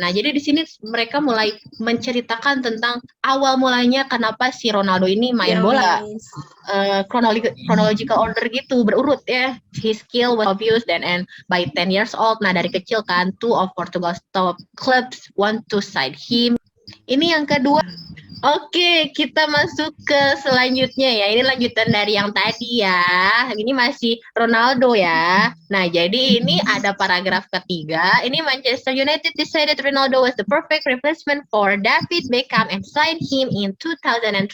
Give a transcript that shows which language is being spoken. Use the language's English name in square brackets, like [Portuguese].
[Indonesian] Nah, jadi di sini mereka mulai menceritakan tentang awal mulanya kenapa si Ronaldo ini main bola. Chronological order gitu, berurut ya. [English] His skill was obvious and by 10 years old. [Indonesian] Nah, dari kecil kan, [English] two of Portugal's top clubs want to sign him. [Indonesian] Ini yang kedua. Oke, kita masuk ke selanjutnya ya. Ini lanjutan dari yang tadi ya. Ini masih Ronaldo ya. Nah, jadi ini ada paragraf ketiga. Ini [English] Manchester United decided Ronaldo was the perfect replacement for David Beckham and signed him in 2003.